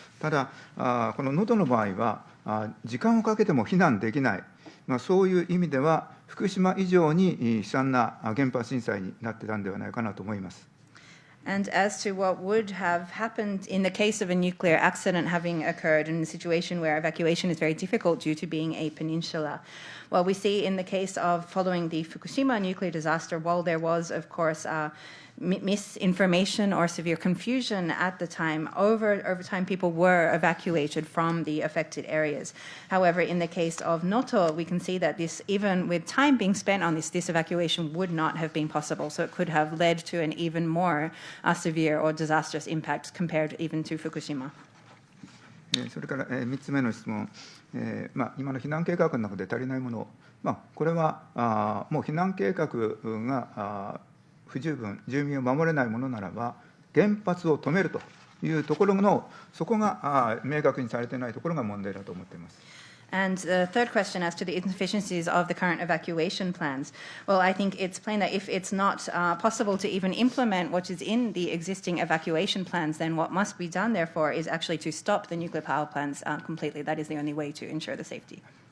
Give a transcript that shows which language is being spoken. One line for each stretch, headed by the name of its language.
Japanese: ただこの能登の場合は時間をかけても避難できない、そういう意味では福島以上に悲惨な原発震災になってたんではないかなと思います。
English: And as to what would have happened in the case of a nuclear accident having occurred in a situation where evacuation is very difficult due to being a peninsula, well, we see in the case of following the Fukushima nuclear disaster, while there was, of course, misinformation or severe confusion at the time, over time people were evacuated from the affected areas. However, in the case of Noto, we can see that this, even with time being spent on this evacuation would not have been possible. So it could have led to an even more severe or disastrous impact compared even to Fukushima.
Japanese: それから3つ目の質問、今の避難計画の中で足りないもの、これはもう避難計画が不十分、住民を守れないものならば原発を止めるというところの、そこが明確にされていないところが問題だと思っています。
English: And the third question as to the insufficiencies of the current evacuation plans. Well, I think it's plain that if it's not possible to even implement what is in the existing evacuation plans, then what must be done, therefore, is actually to stop the nuclear power plants completely. That is the only way to ensure the safety.